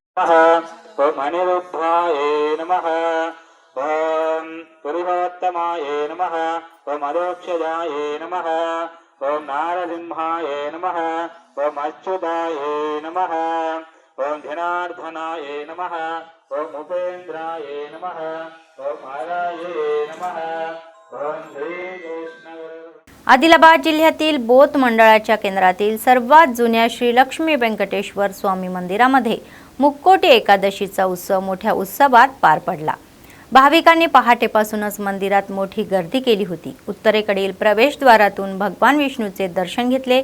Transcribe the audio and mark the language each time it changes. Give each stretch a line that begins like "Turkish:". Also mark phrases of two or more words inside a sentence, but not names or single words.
Sanskrit: ఓం అనిరుద్ధాయే నమః, ఓం పురుషోత్తమాయే నమః, ఓం అదోక్షజాయే నమః, ఓం నారసింహాయే నమః, ఓం అచ్యుతాయే నమః, ఓం ధనార్ధనాయే నమః, ఓం ఉపేంద్రాయే నమః, ఓం హరాయే నమః, ఓం శ్రీకృష్ణ.
Marathi: आदिलाबाद जिल्ह्यातील बोथ मंडळाच्या केंद्रातील सर्वात जुन्या श्री लक्ष्मी व्यंकटेश्वर स्वामी मंदिरामध्ये मुक्कोटी एकादशीचा उत्सव मोठ्या उत्सवात पार पडला. भाविकांनी पहाटेपासूनच मंदिरात मोठी गर्दी केली होती. उत्तरेकडील प्रवेशद्वारातून भगवान विष्णूचे दर्शन घेतले.